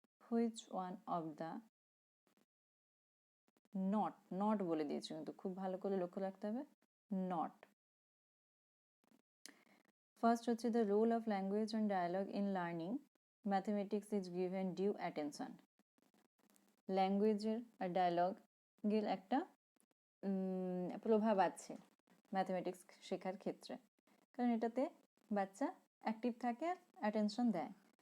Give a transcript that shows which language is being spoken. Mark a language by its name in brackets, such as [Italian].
[English] Which one of the not [Bangla] বলে দিয়েছি, কিন্তু খুব ভালো করে লক্ষ্য রাখতে হবে, not. [English] First [Bangla] হচ্ছে [English] the role of language and dialogue in learning mathematics is given due attention. [Bangla] ল্যাঙ্গুয়েজের আর ডায়ালগের একটা প্রভাব আছে ম্যাথমেটিক্স শেখার ক্ষেত্রে, কারণ এটাতে বাচ্চা অ্যাক্টিভ থাকে, অ্যাটেনশন দেয়।